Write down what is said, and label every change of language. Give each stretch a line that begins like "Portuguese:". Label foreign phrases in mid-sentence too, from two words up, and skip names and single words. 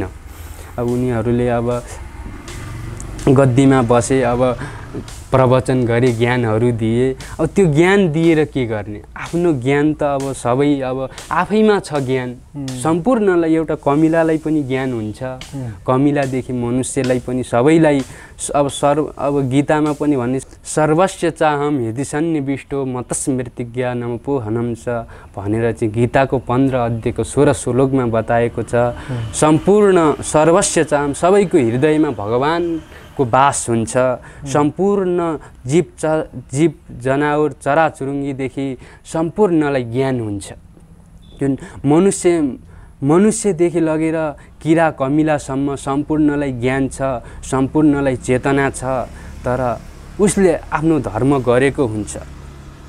Nepali: अब उनीहरूले अब गद्दीमा बसे, अब प्रवचन गरे, ज्ञानहरू दिए। अब त्यो ज्ञान दिएर के गर्ने? आफ्नो ज्ञान त अब सबै अब आफैमा छ ज्ञान। सम्पूर्णलाई, एउटा कमिलालाई पनि ज्ञान हुन्छ, कमिलादेखि मनुष्यलाई पनि, सबैलाई। अब गीतामा पनि भन्ने
Sanskrit: सर्वस्य चाहम हृदि सन्निविष्टो मतस्मृतिज्ञानमपोहनं च
Nepali: भनेर चाहिँ गीताको 15 अध्यायको 16 श्लोकमा बताएको छ।
Sanskrit: सम्पूर्ण सर्वस्य चाहम,
Nepali: सबैको हृदयमा भगवानको बास हुन्छ। सम्पूर्ण जीव जनावर चराचुरुङ्गीदेखि सम्पूर्णलाई ज्ञान हुन्छ। जुन मनुष्यदेखि लगेर किरा कमिलासम्म सम्पूर्णलाई ज्ञान छ, सम्पूर्णलाई चेतना छ, तर उसले आफ्नो धर्म गरेको हुन्छ।